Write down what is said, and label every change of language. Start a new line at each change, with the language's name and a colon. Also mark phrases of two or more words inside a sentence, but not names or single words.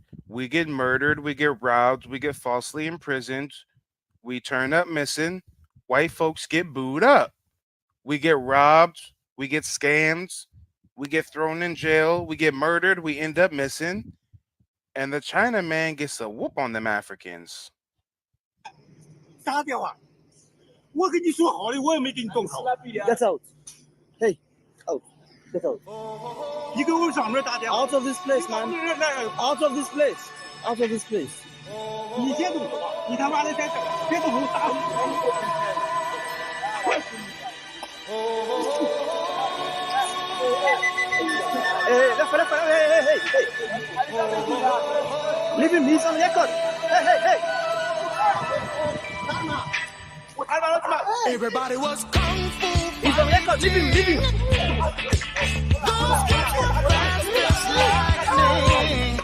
English: We get murdered, we get robbed, we get falsely imprisoned, we turn up missing, white folks get booed up. We get robbed, we get scammed, we get thrown in jail, we get murdered, we end up missing, and the China man gets a whoop on them Africans.
Chinese: 杀掉啊！我跟你说好的，我也没给你动手。
English: Get out! Hey, out! Get out!
Chinese: 你给我上面打电话。
English: Out of this place, man! Out of this place! Out of this place!
Chinese: 你先动手吧！你他妈的在这，别动手打我！
English: Hey! Leave him, he's on record! Hey! Everybody was kung fu. He's on record, leave him! Those kids were fast as lightning.